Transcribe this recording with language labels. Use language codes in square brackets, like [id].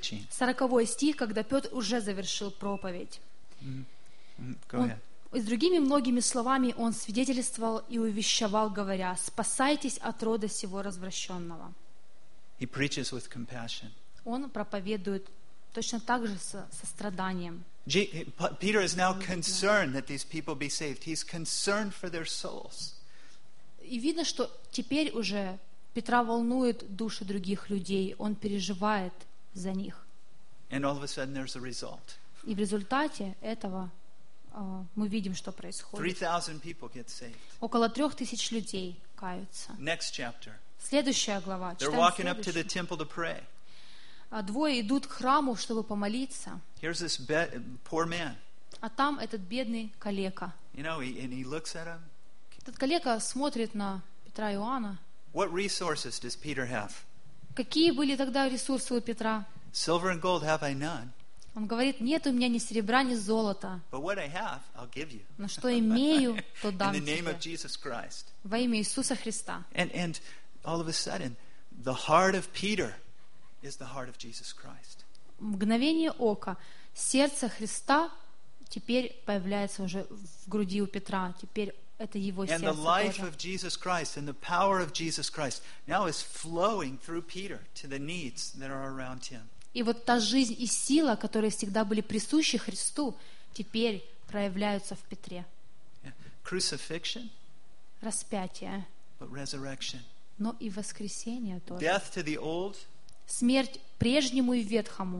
[ru] Сороковой стих, когда Петр уже завершил проповедь. И с другими многими словами он свидетельствовал и увещевал, говоря: «Спасайтесь от рода сего развращенного». [en] He preaches with compassion. [ru] Он проповедует точно так же со состраданием. [en] Peter is now concerned that these people be saved. He's concerned for their souls. [ru] И видно, что теперь уже Петра волнует души других людей. Он переживает за них. [en] And all of a sudden there's a result. [ru] И в результате этого мы видим, что происходит. [en] 3,000 people get saved. [ru] Около 3,000 людей каются. [en] Next chapter. [ru] Следующая глава. [en] They're walking up to the temple to pray. [ru] А двое идут к храму, чтобы помолиться. [en] Here's this poor man. [ru] А там этот бедный калека. [en] You know, and he looks at him. [ru] Этот калека смотрит на Петра и Иоанна. [en] What resources does Peter have? [ru] Какие были тогда ресурсы у Петра? [en] Silver and gold have I none. [ru] Он говорит: нет у меня ни серебра, ни золота. [en] But what I have, I'll give you. [ru] Но что имею, то дам тебе. [en] In the name of Jesus Christ. [ru] Во имя Иисуса Христа. [en] And all of a sudden, the heart of Peter is the heart of Jesus Christ. [ru] Мгновение ока, сердце Христа теперь появляется уже в груди у Петра. Теперь это его сердце. [en] And the life of Jesus Christ and the power of Jesus Christ now is flowing through Peter to the needs that are around him. [ru] И вот та жизнь и сила, которые всегда были присущи Христу, теперь проявляются в Петре. [en] Crucifixion. [ru] Распятие. [en] But resurrection. [ru] Но и воскресение тоже. [en] Death to the old. [ru] Смерть прежнему и ветхому.